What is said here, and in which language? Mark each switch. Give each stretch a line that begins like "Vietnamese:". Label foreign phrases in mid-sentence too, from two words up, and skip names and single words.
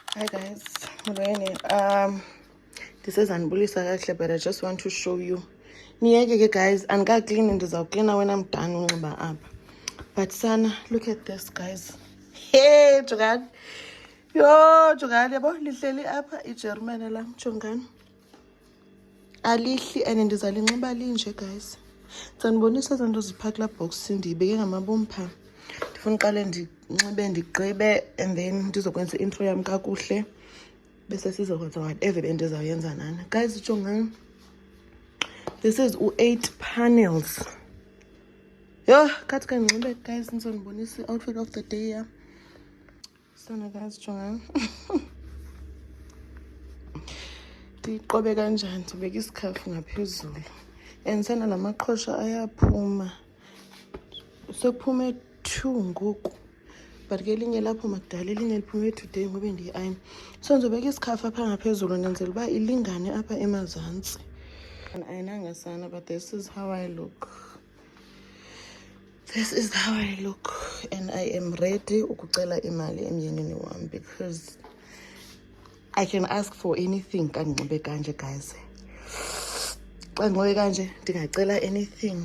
English: Hi guys, this is Anbulisa kahle, but I just want to show you.
Xhosa: Niyeke guys, clean ndizawuklina
English: when I'm done
Xhosa: unxiba apha. But sana,
English: look at this guys.
Xhosa: Hey, Jogani. Yo, Jogani, yabo lihleli apha iJerman lam, Jongani. Alihli and ndizalinxiba linje guys. Sanibonisa izinto zipha kulaa box ndiyibeke ngamabompha. Ndifuna uqale ndinxibe ndigqibe
English: and then
Xhosa: ndizokwenza intro yam kakuhle. Bese sizokwenza whatever bendizawuyenza nani. Guys, jongani.
English: This is 8 panels.
Xhosa: Yo, kathi ke ndinxibe guys ndizonibonisa
English: outfit of the day
Xhosa: ya. Sana guys, jongani. Ndiqobe kanjani ndibeka isikhafu ngaphezulu. And sana lamaqhosha ayaphuma. Sekuphume 2 ngoku. But ke linye lapho makudala elinye liphume today ngobe ndiyi-ayina. So ndizobeka isikhafu apha ngaphezulu ndenzela uba ilingane apha emazantsi. Ayinanga sana,
English: but this is how I look. This is how I look. And I am ready
Xhosa: ukucela imali emyenini wam
English: because I can ask for anything
Xhosa: xa ndinxibe kanje guys. Xa ndinxibe kanje ndingacela anything.